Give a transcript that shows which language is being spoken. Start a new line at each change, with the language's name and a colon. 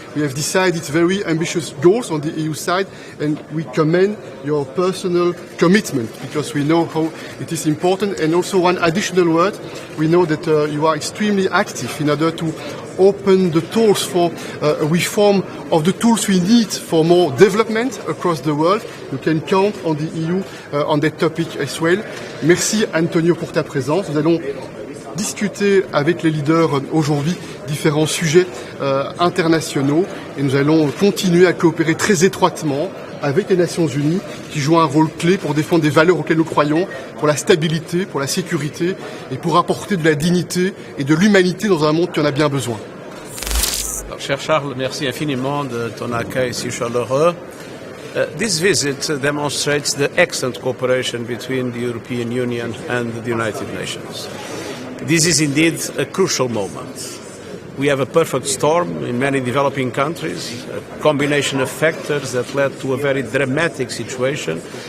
English: We have decided very ambitious goals on the EU side, and we commend your personal commitment because we know how it is important. And also one additional word, we know that you are extremely active in order to open the doors for a reform of the tools we need for more development across the world. You can count on the EU on that topic as well.
French: Merci Antonio pour ta présence. Nous allons discuter avec les leaders aujourd'hui différents sujets internationaux et nous allons continuer à coopérer très étroitement avec les Nations Unies qui jouent un rôle clé pour défendre des valeurs auxquelles nous croyons, pour la stabilité, pour la sécurité et pour apporter de la dignité et de l'humanité dans un monde qui en a bien besoin. Alors, cher Charles, merci infiniment de ton accueil si chaleureux.
English: This visit demonstrates the excellent cooperation between the European Union and the United Nations. This is indeed a crucial moment. We have a perfect storm in many developing countries, a combination of factors that led to a very dramatic situation.